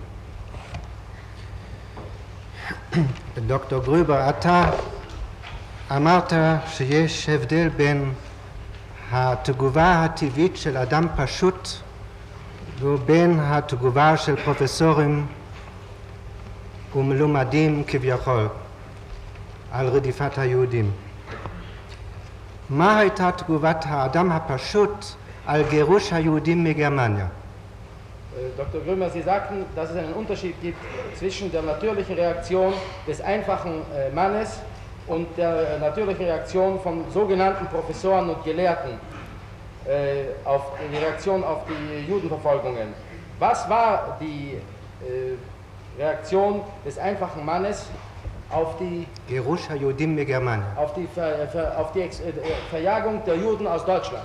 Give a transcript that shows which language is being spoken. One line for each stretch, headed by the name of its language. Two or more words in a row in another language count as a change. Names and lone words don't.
Hebrew: דוקטור גרובר, אתה אמרת שיש הבדל בין התגובה הטבעית של אדם פשוט ובין התגובה של פרופסורים ומלומדים כביכול על רדיפת היהודים. מה הייתה תגובת האדם הפשוט על גירוש היהודים מגרמניה?
German: Dr. Grömer, Sie sagten, dass es einen Unterschied gibt zwischen der natürlichen Reaktion des einfachen Mannes und der natürlichen Reaktion von sogenannten Professoren und Gelehrten auf die Reaktion auf die Judenverfolgungen. Was war die Reaktion des einfachen Mannes auf die Verjagung der Juden aus Deutschland?